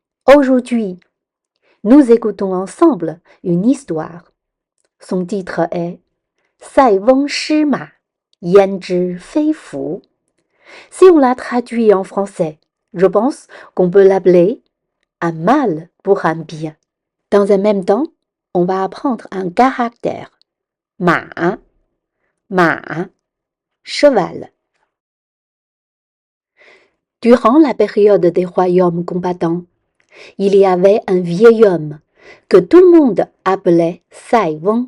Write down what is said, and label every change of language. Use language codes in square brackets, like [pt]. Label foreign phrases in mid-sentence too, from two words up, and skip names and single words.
[fr] Aujourd'hui, nous écoutons ensemble une histoire. Son titre est « [zh] 塞翁失马，焉知非福». [fr] Si on l'a traduit en français, je pense qu'on peut l'appeler « un mal pour un bien ». Dans un même temps, on va apprendre un caractère. Ma, cheval. Durant la période des royaumes combattants, il y avait un vieil homme que tout le monde appelait Sai Weng.